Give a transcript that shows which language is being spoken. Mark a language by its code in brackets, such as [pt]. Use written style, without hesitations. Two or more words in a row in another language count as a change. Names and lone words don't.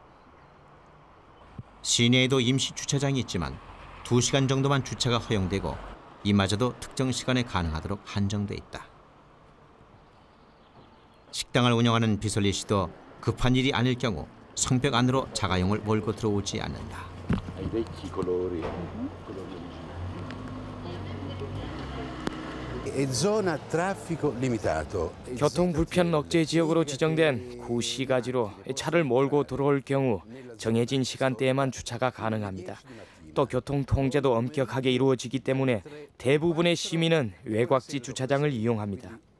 [ko] 시내에도 임시 주차장이 있지만 2시간 정도만 주차가 허용되고 이마저도 특정 시간에 가능하도록 한정돼 있다. 식당을 운영하는 비솔리 씨도 급한 일이 아닐 경우 성벽 안으로 자가용을 몰고 들어오지 않는다. [it] ai vecchi colori. [ko] 교통 불편 억제 지역으로 지정된 구시가지로 차를 몰고 들어올 경우 정해진 시간대에만 주차가 가능합니다. 또 교통 통제도 엄격하게 이루어지기 때문에 대부분의 시민은 외곽지 주차장을 이용합니다.